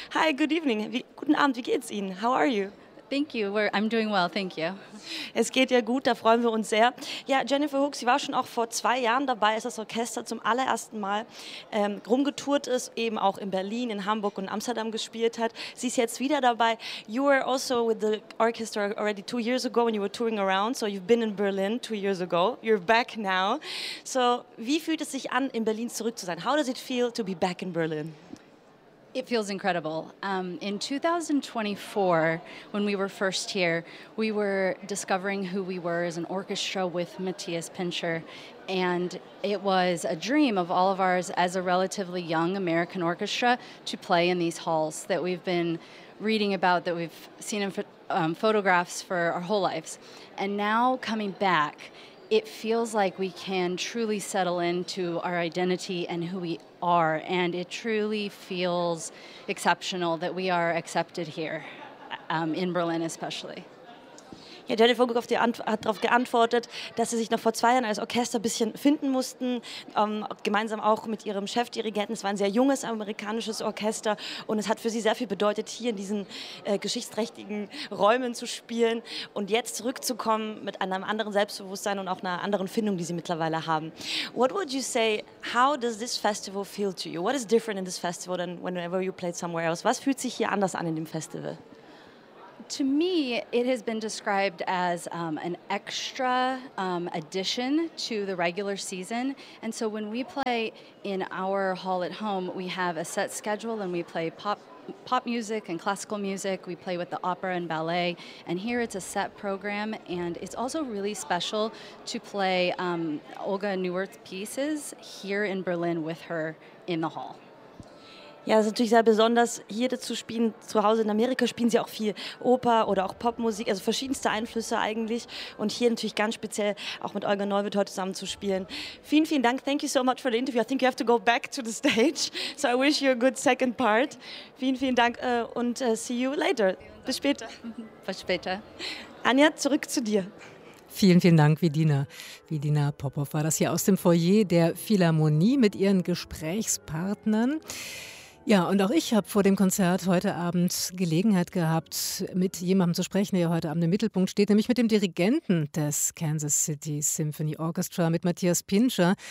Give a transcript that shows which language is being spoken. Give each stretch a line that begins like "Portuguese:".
English: Hi, good evening,
German: guten Abend, wie geht's Ihnen?
English: How are you? Thank you. I'm doing well. Thank you.
German: Es geht ja gut, da freuen wir uns sehr. Ja, Jennifer Hook, sie war schon auch vor 2 Jahren dabei, als das Orchester zum allerersten Mal rumgetourt ist, eben auch in Berlin, in Hamburg und Amsterdam gespielt hat. Sie ist jetzt wieder dabei.
English: You were also with the orchestra already 2 years ago when you were touring around, so you've been in Berlin 2 years ago. You're back now.
German: So, wie fühlt es sich an, in Berlin zurück zu sein?
English: How does it feel to be back in Berlin? It feels incredible. In 2024, when we were first here, we were discovering who we were as an orchestra with Matthias Pinscher. And it was a dream of all of ours as a relatively young American orchestra to play in these halls that we've been reading about, that we've seen in photographs for our whole lives. And now coming back, it feels like we can truly settle into our identity and who we are, and it truly feels exceptional that we are accepted here, in Berlin especially.
German: Ja, Daniel Vogel hat darauf geantwortet, dass sie sich noch vor 2 Jahren als Orchester ein bisschen finden mussten, gemeinsam auch mit ihrem Chefdirigenten. Es war ein sehr junges amerikanisches Orchester und es hat für sie sehr viel bedeutet, hier in diesen geschichtsträchtigen Räumen zu spielen und jetzt zurückzukommen mit einem anderen Selbstbewusstsein und auch einer anderen Findung, die sie mittlerweile haben.
English: What would you say, how does this festival feel to you? What is different in this festival than whenever you played somewhere else?
German: Was fühlt sich hier anders an in dem Festival?
English: To me, it has been described as an extra addition to the regular season. And so when we play in our hall at home, we have a set schedule and we play pop music and classical music. We play with the opera and ballet. And here it's a set program. And it's also really special to play Olga Neuwirth's pieces here in Berlin with her in the hall.
German: Ja, es ist natürlich sehr besonders, hier zu spielen. Zu Hause in Amerika spielen sie auch viel Oper oder auch Popmusik, also verschiedenste Einflüsse eigentlich. Und hier natürlich ganz speziell auch mit Olga Neuwirth heute zusammen zu spielen. Vielen, vielen Dank.
English: Thank you so much for the interview. I think you have to go back to the stage. So I wish you a good second part.
German: Vielen, vielen Dank und
English: see you later.
German: Bis später. Bis später. Anja, zurück zu dir. Vielen, vielen Dank, Vidina. Vidina Popov war das hier aus dem Foyer der Philharmonie mit ihren Gesprächspartnern. Ja, und auch ich habe vor dem Konzert heute Abend Gelegenheit gehabt, mit jemandem zu sprechen, der heute Abend im Mittelpunkt steht, nämlich mit dem Dirigenten des Kansas City Symphony Orchestra, mit Matthias Pinscher.